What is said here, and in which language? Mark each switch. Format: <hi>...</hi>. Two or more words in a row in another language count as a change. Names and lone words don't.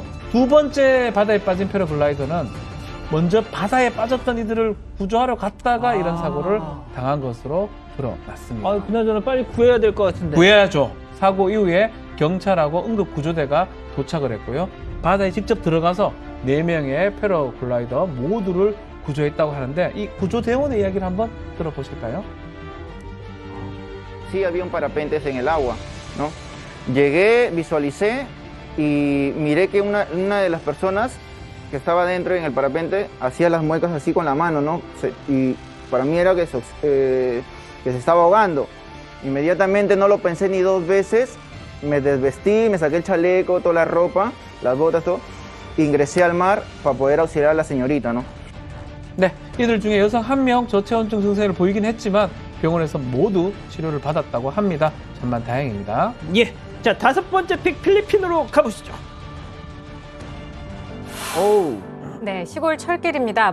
<ko>두 번째 바다에 빠진 패러글라이더는 먼저 바다에 빠졌던 이들을 구조하러 갔다가 이런 사고를 당한 것으로 드러났습니다. 아, 그나저나 빨리 구해야 될 것 같은데. 구해야죠. 사고 이후에 경찰하고 응급구조대가 도착을 했고요. 바다에 직접 들어가서 4명의 패러글라이더 모두를 구조했다고 하는데 이 구조대원의 이야기를 한번 들어보실까요?</ko> <es>Sí, había un parapentes en el agua, ¿no? Llegué, visualicé y miré que una de las personas que estaba dentro en el parapente hacía las muecas así con la mano, ¿no? Y para mí era que se estaba ahogando. Inmediatamente no lo pensé ni 2 veces, me desvestí, me saqué el chaleco, toda la ropa, las botas, todo, e ingresé al mar para poder auxiliar a la señorita, ¿no?</es> <ko>네, 이들 중에 여성 1명 저체온증 증세를 보이긴 했지만 병원에서 모두 치료를 받았다고 합니다. 천만 다행입니다. 예. 자, 5번째 픽 필리핀으로 가보시죠. 오. 네, 시골 철길입니다.</ko>